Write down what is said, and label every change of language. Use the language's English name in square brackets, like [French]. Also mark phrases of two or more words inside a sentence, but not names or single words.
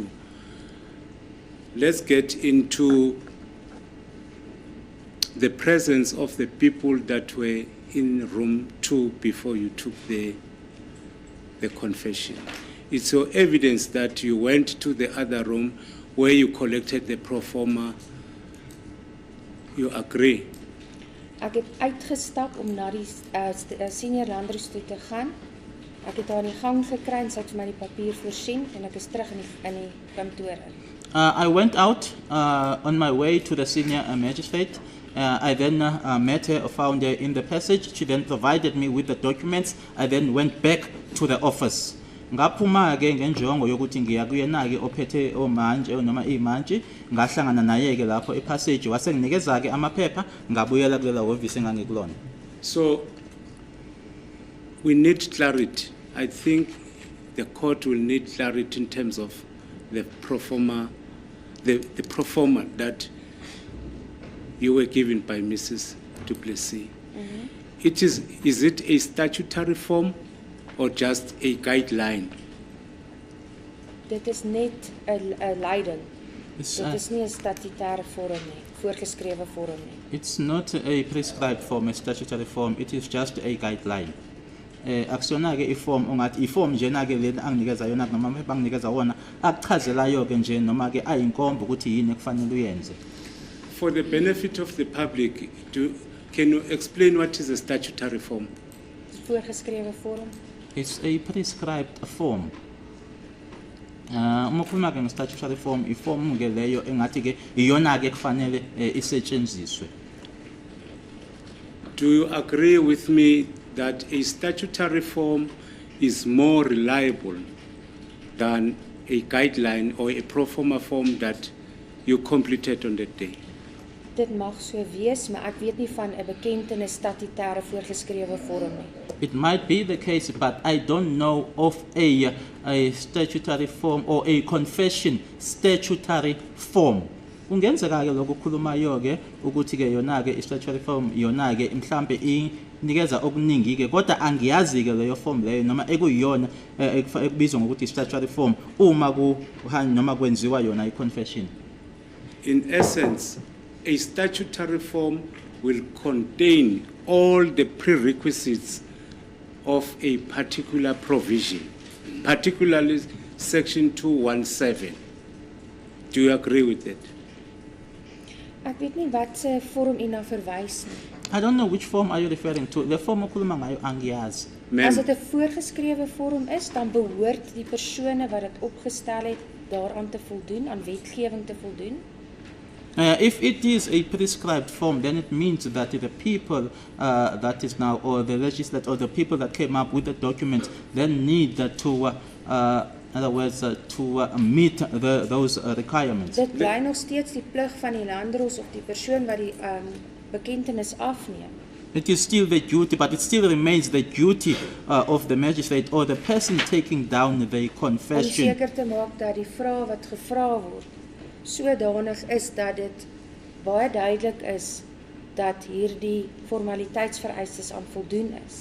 [English] Let's get into the presence of the people that were in room 2 before you took the confession. It's your evidence that you went to the other room where you collected the pro forma. You agree? [Afrikaans] Ek het uitgestap om na die senior landroos toe te gaan. Ek het haar in die gang gekry en sy het vir my die papier voorsien en ek is terug in die kantoor in. [English] I went out on my way to the senior magistrate. I then met her, found her in the passage. She then provided me with the documents. I then went back to the office. [Zulu] Ngaphuma ke ngenjongo yokuthi ngiya kuyena ke ophethe omanje noma imanje ngahlangana naye ke lapho epassage wasenginikeza ke amaphepha ngabuyela kulela office engangikulona. [English] So we need clarity. I think the court will need clarity in terms of the pro forma, the pro forma that you were given by Mrs. Du Plessis. Is it a statutory form or just a guideline? [Afrikaans] Dit is net 'n leiding. [English] It's, [Afrikaans] Dit is nie 'n statutêre vorm nie, voorgeskrewe vorm nie. [English] it's not a prescribed form, a statutory form. It is just a guideline. [Zulu] Akusona ke iform ongathi iform njena ke lena anginikeza yona noma amaphepha anginikeza wona akuchazelayo ke nje noma ke ayinkomba ukuthi yini ekufanele uyenze. [English] For the benefit of the public, can you explain what is a statutory form? [Afrikaans] Voorgeskrewe vorm. [English] It's a prescribed form. [Zulu] Uma ukhuluma ke nge- [English] statutory form, [Zulu] iform ke leyo engathi ke iyona ke kufanele isetshenziswe. [English] Do you agree with me that a statutory form is more reliable than a guideline or a pro forma form that you completed on that day? [Afrikaans] Dit mag so wees, maar ek weet nie van 'n bekendene statutêre voorgeskrewe vorm nie. [English] It might be the case, but I don't know of a statutory form or a confession statutory form. [Zulu] Ungenzeka ke lokho khulumayo ke ukuthi ke yona ke [English] statutory form [Zulu] yona ke mhlambe inikeza okuningi ke kodwa angiyazi ke leyo form leyo noma ekuyiyona ekubizwa ngokuthi [English] statutory form [Zulu] uma noma kwenziwa yona i-confession. [English] In essence, a statutory form will contain all the prerequisites of a particular provision, particularly section 217. Do you agree with that? [Afrikaans] Ek weet nie wat se vorm u na verwys nie. [English] I don't know which form are you referring to. The form [Zulu] okhuluma ngayo angiyazi. [Afrikaans] As dit 'n voorgeskrewe vorm is, dan behoort die persone wat dit opgestel het daaraan te voldoen, aan wetgewing te voldoen. [English] If it is a prescribed form, then it means that the people that is now, or the legislature, or the people that came up with the document, then need to, in other words, to meet those requirements. [Afrikaans] Dit bly nog steeds die plig van die landdros of die persoon wat die bekentenis afneem. [English] It is still the duty, but it still remains the duty of the magistrate or the person taking down the [Afrikaans] Om [English] confession. [Afrikaans] seker te maak dat die vrae wat gevra word sodanig is dat dit baie duidelik is dat hierdie formaliteitsvereistes aan voldoen is.